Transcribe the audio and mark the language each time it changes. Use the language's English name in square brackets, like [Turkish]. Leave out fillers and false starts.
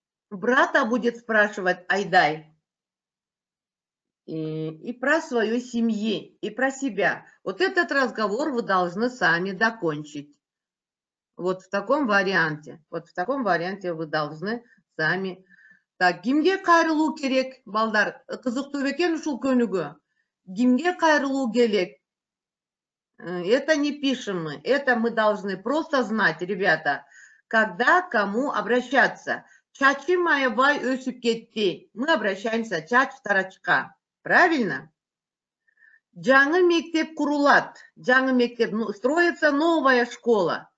[Russian] Брата будет спрашивать Айдай. И про свою семью, и про себя. Вот этот разговор вы должны сами докончить. Вот в таком варианте. Вот в таком варианте вы должны сами. [Kyrgyz] Так, кимге кайрылуу керек, балдар? Кызыктуу бекен ушул көнүгүү. Кимге кайрылуу керек? [Russian] Это не пишем мы. Это мы должны просто знать, ребята, когда кому обращаться. [Kyrgyz] Чачи маябай өсүп кетти. [Russian] Мы обращаемся [Kyrgyz] чач тарачка. [Russian] Правильно? [Kyrgyz] Жаңы мектеп курулат. Жаңы мектеп, [Russian] строится новая школа.